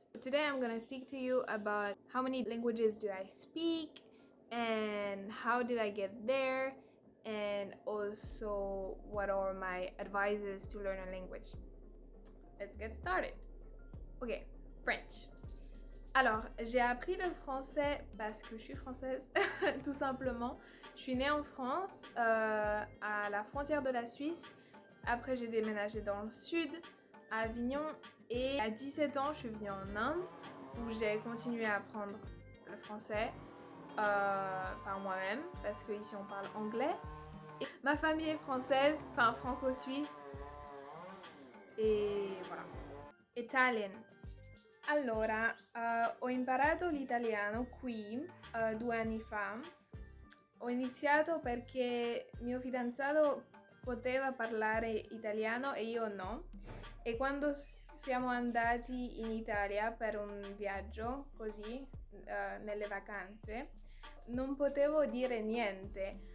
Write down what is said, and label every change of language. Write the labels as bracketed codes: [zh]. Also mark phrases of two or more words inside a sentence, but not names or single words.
[en] Today I'm gonna speak to you about how many languages do I speak and how did I get there, and also what are my advices to learn a language. Let's get started. Ok, French. [fr] Alors, j'ai appris le français parce que je suis française, tout simplement. Je suis née en France, à la frontière de la Suisse. Après, j'ai déménagé dans le sud, à Avignon. Et à 17 ans, je suis venue en Inde, où j'ai continué à apprendre le français par moi-même, parce qu'ici on parle anglais. Et ma famille est française, enfin franco-suisse. E voilà. [en] Italian. [it] Allora, ho imparato l'italiano qui 2 anni fa. Ho iniziato perché mio fidanzato poteva parlare italiano e io no. E quando siamo andati in Italia per un viaggio, così, nelle vacanze, non potevo dire niente.